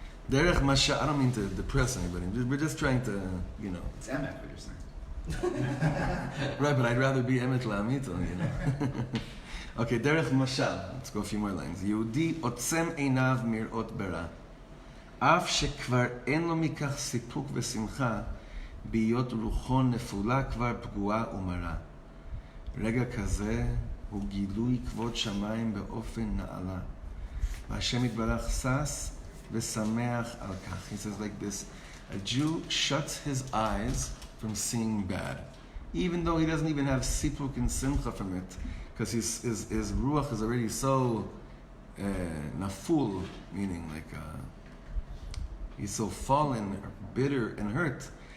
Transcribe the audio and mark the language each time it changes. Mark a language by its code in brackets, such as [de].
[en] Derech Masha, I don't mean to depress anybody. We're just trying to, It's emet, what you're saying. Right, but I'd rather be Emet La'amito, Okay, Derech Mashal. Let's go a few more lines. [he] Yehudi otzem einav mirot bera. אף שכבר אין לו מכך סיפוק ושמחה, בהיות רוחו נפולה כבר פגועה ומרה. רגע כזה הוא גילוי כבוד שמיים באופן נעלה. והשם יתברך שש ושמח על כך. [en] He says like this, a Jew shuts his eyes from seeing bad, even though he doesn't even have sipuk and simcha from it, because his ruach is already so naful, meaning like he's so fallen, bitter, and hurt.